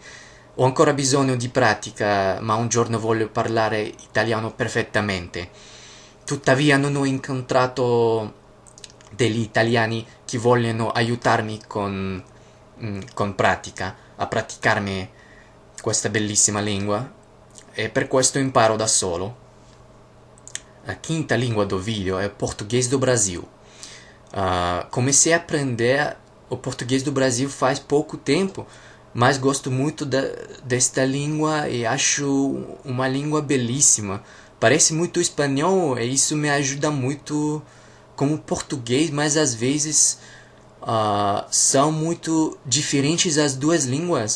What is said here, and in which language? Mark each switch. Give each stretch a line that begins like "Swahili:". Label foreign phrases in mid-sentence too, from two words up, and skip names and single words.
Italian: Ho ancora bisogno di pratica, ma un giorno voglio parlare italiano perfettamente. Tuttavia non ho incontrato degli italiani che vogliono aiutarmi con pratica, a praticarmi questa bellissima lingua e per questo imparo da solo.
Portuguese: A quinta língua do vídeo é o português do Brasil. Comecei a aprender o português do Brasil faz pouco tempo, mas gosto muito desta língua e acho uma língua belíssima. Parece muito espanhol e isso me ajuda muito com o português, mas às vezes são muito diferentes as duas línguas.